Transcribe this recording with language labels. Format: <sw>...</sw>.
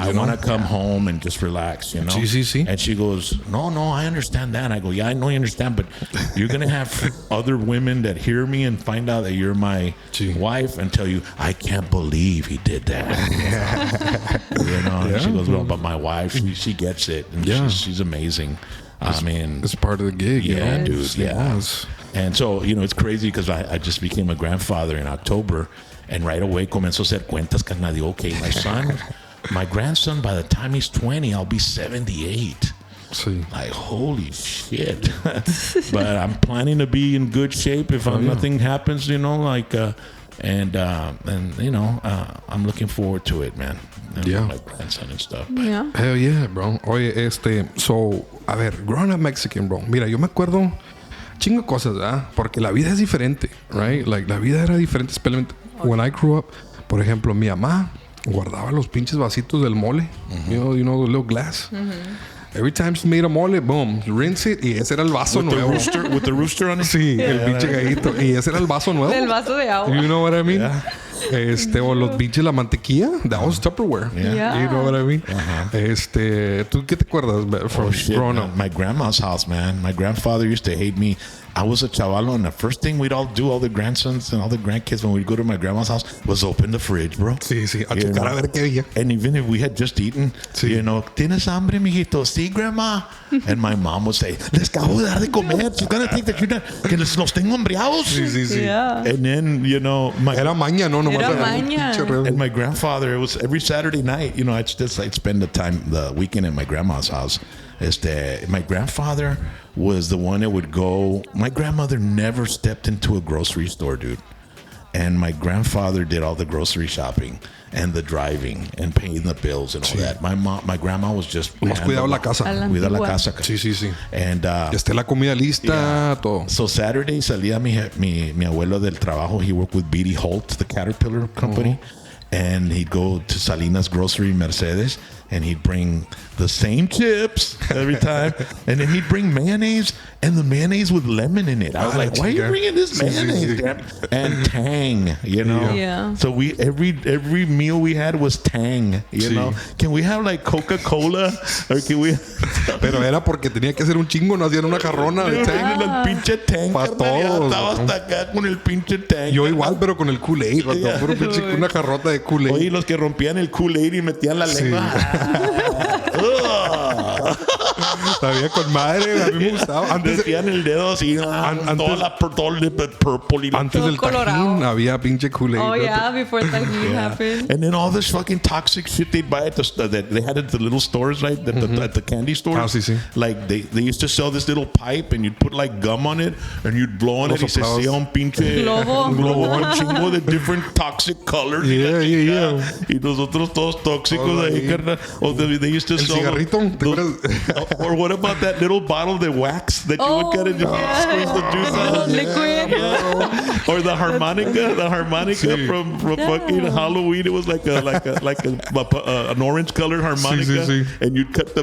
<en>I want to come home and just relax, you know. And she goes, no, I understand that. And I go, yeah, I know you understand, but you're gonna have other women that hear me and find out that you're my wife and tell you, I can't believe he did that. You know. And she goes, well, but my wife, she gets it, and she's amazing. I mean, it's part of the gig. Yeah, you know? dude. Yeah. And so, you know, it's crazy because I just became a grandfather in October. And right away</en> <es>comenzó a hacer cuentas, carnal.</es> <en>Okay, my grandson, by the time he's 20, I'll be 78. Like, holy shit. But I'm planning to be in good shape if nothing happens, you know, like, and you know, I'm looking forward to it, man. My grandson and stuff. Yeah. Hell yeah, bro.</en> <es>Oye,</es> <en>so,</en> <es>a ver,</es> <en>growing up Mexican, bro.</en> <es>Mira, yo me acuerdo chingo cosas, ¿verdad? Porque la vida es diferente,</es> <en>right? Like,</en> <es>la vida era diferente, especialmente</es> <en>when I grew up.</en> <es>Por ejemplo, mi mamá guardaba los pinches vasitos del mole.</es> <en>You know, the little glass. Every time she made a mole, boom, rinse it,</en> <es>y ese era el vaso nuevo.</es> <en>With the rooster on it?</en> <es>Sí, el pinche gallito. Y ese era el vaso nuevo. El vaso de agua.</es> <en>You know what I mean?</en> <es>O los pinches la mantequilla,</es> <en>that was Tupperware. You know what I mean?</en> <es>¿Tú qué te acuerdas</es> <en>from growing up? My grandma's house, man. My grandfather used to hate me. I was a chavalo, and the first thing we'd all do, all the grandsons and all the grandkids, when we'd go to my grandma's house, was open the fridge, bro.</en> <es>Sí. A checar a ver qué había.</es> <en>And even if we had just eaten, you know,</en> <es>¿tienes hambre, mijito? Sí,</es> <en>grandma. And my mom would say,</en> <es>les acabo de dar de comer.</es> <en>She's gonna think that you're not,</en> <es>que los tengo hambriados. Sí.</es> <en>Yeah. And then, you know,</en> <es>era maña, no nomás. Era maña.</es> <en>And my grandfather, it was every Saturday night, you know, I'd spend the weekend at my grandma's house. My grandfather was the one that would go. My grandmother never stepped into a grocery store, dude. And my grandfather did all the grocery shopping and the driving and paying the bills and all that. My grandma was just</en> <es>cuidaba la casa. Cuidaba la casa. Sí.</es> <en>And</en> <es>esté la comida lista, todo. So Saturday salía mi abuelo del trabajo.</es> <en>He worked with B.D. Holt, the Caterpillar company. And he'd go to Salinas Grocery Mercedes, and he'd bring the same chips every time. And then he'd bring mayonnaise, and the mayonnaise with lemon in it. I was like, why are you bringing this mayonnaise? And Tang, you know? Yeah. So every meal we had was Tang, you know? Can we have like Coca-Cola? Or can we...</en> <es>Pero era porque tenía que ser un chingo, no hacían una jarrona de Tang. El pinche Tang. Para todos. Estaba hasta acá con el pinche Tang. Yo igual, pero con el Kool-Aid. Una jarrota de Kool-Aid. Oye, los que rompían el Kool-Aid y metían la lengua. Sabía con madre, a mí me gustaba. Antes metían el dedo así, todo el purple. Antes del Tajín había pinche Kool-Aid.</es> <en>Oh yeah, before Tajín happened. And then all this fucking toxic shit they'd buy at that they had at the little stores, right? At the candy stores. Sí. Like they used to sell this little pipe, and you'd put like gum on it, and you'd blow on it.</en> <es>Y se hacía un pinche globo, un chingo de</es> <en>different toxic colors. Yeah.</en> <es>Y nosotros todos tóxicos ahí, carnal.</es> <en>They used to sell</en> <es>cigarrito.</es> <en>Or what about that little bottle of wax that you would get and you squeeze the juice out? Liquid. Yeah. Or the harmonica from fucking Halloween. It was like an orange colored harmonica, and you'd cut the</en>